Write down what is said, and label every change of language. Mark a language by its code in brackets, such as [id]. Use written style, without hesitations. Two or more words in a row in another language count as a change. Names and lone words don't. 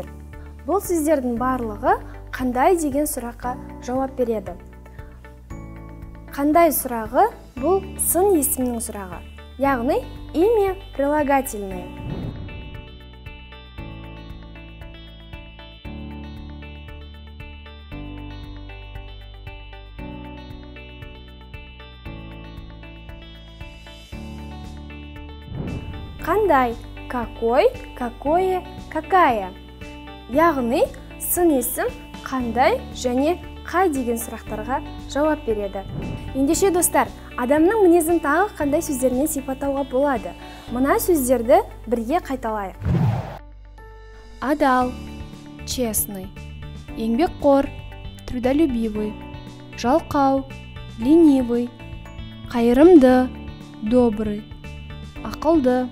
[kk] Бұл сөздердің барлығы қандай деген сұраққа жауап береді. Қандай сұрағы бұл сын есімнің сұрағы, яғни [ru] имя прилагательное. Қандай, какой, какое, какая. [kk] Яғни, сын есім қандай және қай деген сұрақтарға жауап береді. Ендеше достар, адамның мінезін тағы қандай сөздермен сипаттауға болады? Мына сөздерді бірге қайталайық. Адал, честный, еңбекқор, трудолюбивый, жалқау, ленивый, қайырымды, добрый, ақылды,